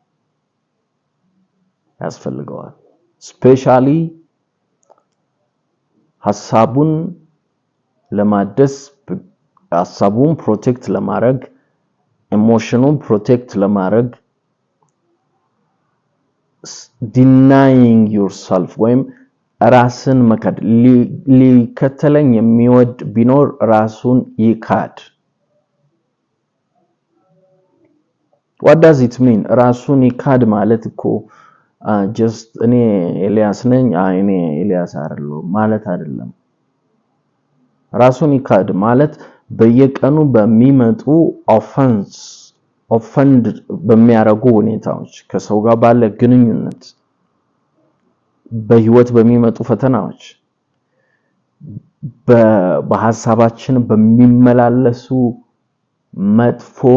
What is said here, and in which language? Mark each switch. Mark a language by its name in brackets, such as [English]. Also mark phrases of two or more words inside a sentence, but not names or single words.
[Amharic] ስፔሻሊ ሐሳቡን ለማደስ ሐሳቡን ፕሮቴክት ለማድረግ ኢሞሽኑን ፕሮቴክት ለማድረግ [English] denying yourself [Amharic] ወይም ራስን መካድ ሊከተለኝ የሚወድ ቢኖር ራሱን ይካድ [English] what does it mean [Amharic] ራሱን ይካድ ማለት እኮ just እኔ ኤልያስ ነኝ እኔ ኤልያስ አይደለም ማለት አይደለም ራሱን ይካድ ማለት በየቀኑ በሚመጡ ኦፈንድ በሚያረጉ ሁኔታዎች ከሰው ጋር ባለ ግንኙነት በህይወት በሚመጡ ፈተናዎች በሐሳባችን በሚመላለሱ መጥፎ